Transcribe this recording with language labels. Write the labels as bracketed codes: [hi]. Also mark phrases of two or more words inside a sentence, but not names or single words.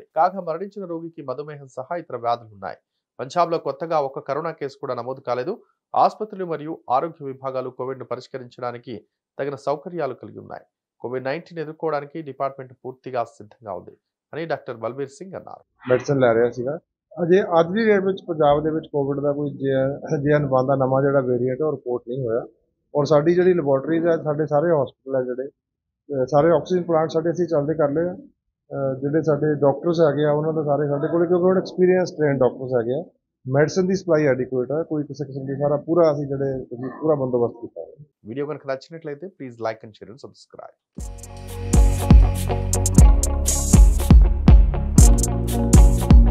[te] కాగా మరణించిన రోగికి మధుమేహం సహా ఇతర వ్యాధులున్నాయి. పంజాబ్లో కొత్తగా ఒక్క కరోనా కేసు కూడా నమోదు కాలేదు. ఆసుపత్రులు మరియు ఆరోగ్య విభాగాలు కోవిడ్ను పరిష్కరించడానికి తగిన సౌకర్యాలు కలిగి ఉన్నాయి. కోవిడ్-19 ఎదుర్కోవడానికి డిపార్ట్మెంట్ పూర్తిగా సిద్ధంగా ఉంది అని డాక్టర్ బల్బీర్ సింగ్ అన్నారు. [pa] ਮੈਡੀਸਨ ਲੈ ਰਿਹਾ ਸੀਗਾ ਅਜੇ ਅੱਜ ਦੀ ਡੇਟ ਵਿੱਚ ਪੰਜਾਬ ਦੇ ਵਿੱਚ ਕੋਵਿਡ ਦਾ ਕੋਈ JN1 ਦਾ ਨਵਾਂ ਜਿਹੜਾ ਵੇਰੀਐਂਟ ਉਹ ਰਿਪੋਰਟ ਨਹੀਂ ਹੋਇਆ ਔਰ ਸਾਡੀ ਜਿਹੜੀ ਲੈਬੋਰਟਰੀਜ਼ ਹੈ ਸਾਡੇ ਸਾਰੇ ਹਸਪੀਟਲ ਹੈ ਜਿਹੜੇ ਸਾਰੇ [en] oxygen plant [pa] ਸਾਡੇ ਅਸੀਂ ਚੱਲਦੇ ਕਰ ਲਏ ਜਿਹੜੇ ਸਾਡੇ ਡਾਕਟਰਸ ਹੈਗੇ ਆ ਉਹਨਾਂ ਦਾ ਸਾਰੇ ਸਾਡੇ ਕੋਲ ਕਿਉਂਕਿ ਹੁਣ [en] experience trained doctors [pa] ਹੈਗੇ ਆ ਮੈਡੀਸਨ ਦੀ [en] supply adequate [pa] ਹੈ ਕੋਈ ਕਿਸੇ ਕਿਸਮ ਦੀ ਸਾਰਾ ਪੂਰਾ ਅਸੀਂ ਜਿਹੜੇ ਪੂਰਾ ਬੰਦੋਬਸਤ ਕੀਤਾ ਹੈ. [te] వీడియో కనుక నచ్చినట్లయితే [en] please like and share and subscribe.